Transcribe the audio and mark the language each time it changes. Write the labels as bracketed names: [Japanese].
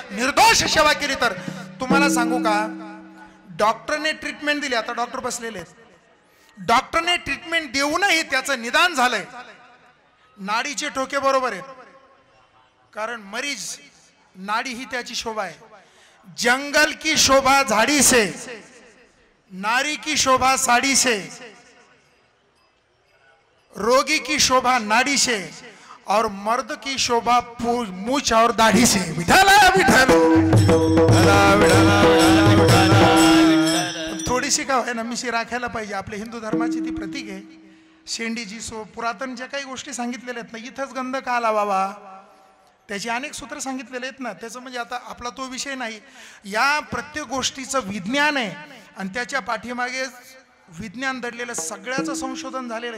[Marathi] निर्दोष सेवा केली तर. तुम्हाला सांगू का, डॉक्टरने ट्रीटमेंट दिली. आता डॉक्टर बसलेले आहेत. डॉक्टरने ट्रीटमेंट देऊनही त्याचं निदान झालंय. नाडीचे ठोके बरोबर आहेत, कारण मरीज नाडी ही त्याची शोभा आहे. [Hindi] जंगल की शोभा झाड़ी से, नारी की शोभा साड़ी से, रोगी की शोभा नाड़ी से और मर्द की शोभा मूछ और दाढ़ी से. [Marathi] विठाला विठाला. थोडीशी का आहे ना मिशी राखायला पाहिजे. आपल्या हिंदू धर्माची ती प्रतीक आहे. शेंडीची पुरातन ज्या काही गोष्टी सांगितलेल्या आहेत ना, इथंच गंध का आला बाबा, त्याची अनेक सूत्र सांगितलेले आहेत ना. त्याचं म्हणजे आता आपला तो विषय नाही. या प्रत्येक गोष्टीचं विज्ञान आहे आणि त्याच्या पाठीमागे विज्ञान दडलेलं सगळ्याचं संशोधन झालेलं.